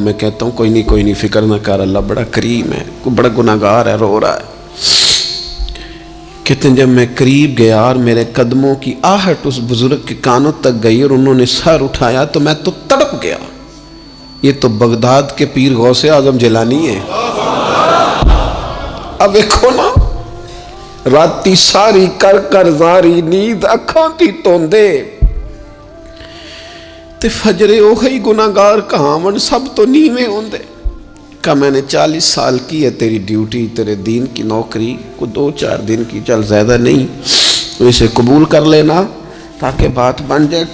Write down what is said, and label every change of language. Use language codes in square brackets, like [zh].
[ur] میں کہتا ہوں کوئی نہیں فکر نہ کر، اللہ بڑا کریم ہے، کوئی بڑا گناہگار ہے، رو رہا ہے. کہتے ہیں جب میں قریب گیا اور میرے قدموں کی آہٹ اس بزرگ کے کانوں تک گئی اور انہوں نے سر اٹھایا تو میں تو تڑپ گیا. یہ تو بغداد کے پیر غوث اعظم جیلانی ہے. [pa] اب دیکھو نا، راتی ساری کر کر زاری نیند اکھاں تی توندے تے فجرے اوہی گناہگار کہاون سب تو نیویں ہوندے. [ur] کہ میں نے 40 سال کی ہے تیری ڈیوٹی، تیرے دین کی نوکری، کو 2-4 دن کی، چل زیادہ نہیں، تو اسے قبول کر لینا تاکہ بات بن جائے.